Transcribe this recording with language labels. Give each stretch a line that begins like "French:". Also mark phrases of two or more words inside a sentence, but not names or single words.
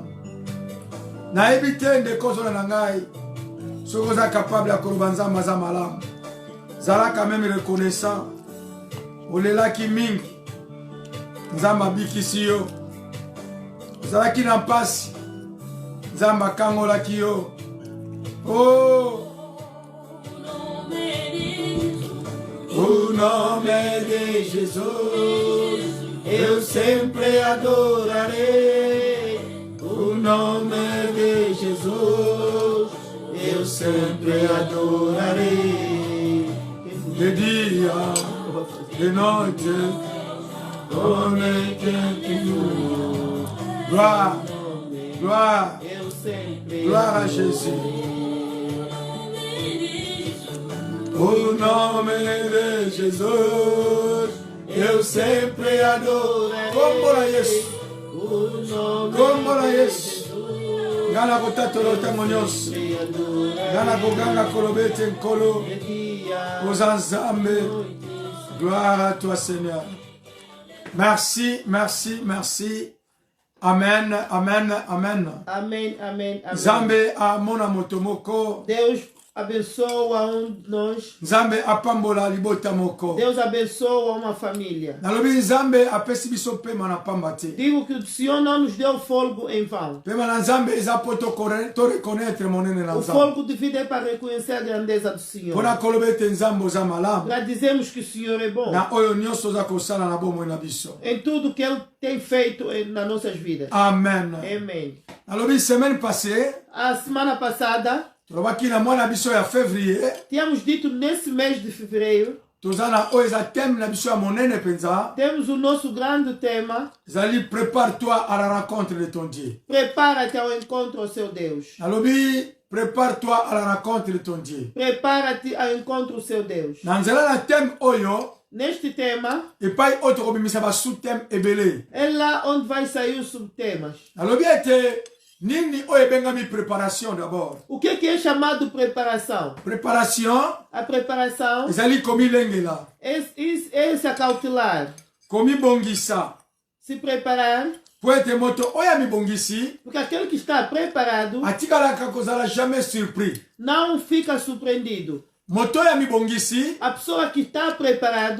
Lingala: Nayebi te ndeko ozala na ngai soki oza capable ya koloba Nzambe aza malamu.
French: Zala quand même reconnaissant.
Lingala: Olelaki mingi. Nzambe abikisi yo. Ozalaki na mpasi. Nzambe akangolaki yo.
Portuguese: Oh! O nome de Jesus. Eu sempre adorarei o nome de Jesus. Eu sempre adorarei. de dia, de noite,
French: on est nous. Gloire, gloire,
Portuguese: Eu sempre
French: gloire à Jésus.
Portuguese: O nome de Jesus, eu sempre adorarei.
Lingala: Como na Yesu,
Portuguese: o nome
Lingala: como na
Portuguese: de
Lingala: Yesu.
Portuguese: Jesus.
Lingala: Ngana kotatolo tango nyonso. Ngana koganga kolobete nkolo.
Portuguese: Dia,
Lingala: Ozanzambe.
French: Gloire à toi Seigneur. Merci, merci, merci. Amen, amen, amen.
Portuguese: amém, amém, amém.
Lingala: Nzambe amona moto moko.
Portuguese: Deus abençoa de nós.
Lingala: Nzambe apambola libota moko.
Portuguese: Deus abençoa uma família.
Lingala: Nalobi Nzambe apesi biso pema na pamba te.
Portuguese: Digo que o Senhor não nos deu fôlego em vão.
Lingala: Pema na Nzambe eza po to reconnaître monene na
Portuguese: O
Lingala: Nzambe.
Portuguese: fôlego de vida é para reconhecer a grandeza do Senhor.
Lingala: Pona kolobete Nzambe oza malamu.
Portuguese: Para dizermos que o Senhor é bom.
Lingala: Na oyo nyonso oza kosala na bomoi na biso.
Portuguese: Em tudo que Ele tem feito nas nossas vidas.
Lingala: Amen.
Portuguese: Amém.
Lingala: Nalobi
French: semaine passée,
Portuguese: A semana passada,
Lingala: tolobaki na mwana biso ya février,
Portuguese: tínhamos dito nesse mês de fevereiro,
Lingala: toza na oyo eza thème na biso ya monene penza.
Portuguese: temos o nosso grande tema,
Lingala: Ezali
French: prépare-toi à la rencontre de ton Dieu.
Portuguese: prepara-te ao encontro ao seu Deus.
Lingala: Nalobi
French: prépare-toi à la rencontre de ton Dieu.
Portuguese: Prepara-te ao encontro ao seu Deus.
Lingala: Na nzela na thème oyo,
Portuguese: Neste tema,
Lingala: epai oyo tokobimisa ba sous-thème ebele.
Portuguese: é lá onde vai sair os subtemas.
Lingala: Nalobi ete nini oyo ebengami
French: préparation d'abord.
Portuguese: O que é chamado preparação?
Lingala: Préparation
Portuguese: A preparação
Lingala: ezali komilengela,
Portuguese: é se acautelar,
Lingala: komibongisa.
Portuguese: se preparar,
Lingala: Po ete moto oyo amibongisi
Portuguese: porque aquele que está preparado
Lingala: atikalaka kozala
French: jamais surpris.
Portuguese: não fica surpreendido.
Lingala: Moto oyo amibongisi
Portuguese: A pessoa que está preparado